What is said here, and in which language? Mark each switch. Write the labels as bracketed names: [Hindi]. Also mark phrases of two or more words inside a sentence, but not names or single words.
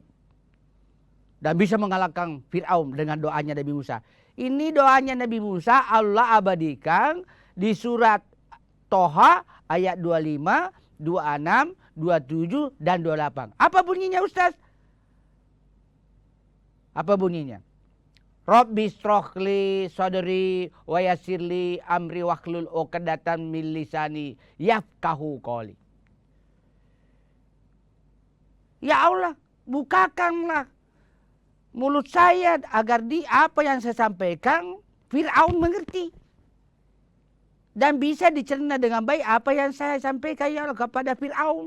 [Indonesian] Dan bisa mengalahkan Fir'aun dengan doanya Nabi Musa. Ini doanya Nabi Musa Allah abadikan di surat Toha ayat 25, 26, 27, dan 28. Apa bunyinya Ustaz? Apa bunyinya? [Arabic] رب اشرح لي صدري ويسر لي أمري واحلل عقدة من لساني يفقهوا قولي. يا الله, [Indonesian] bukakanlah mulut saya agar apa yang saya sampaikan Fir'aun mengerti. Dan bisa dicerna dengan baik apa yang saya sampaikan [Arabic] يا الله [Indonesian] kepada Fir'aun.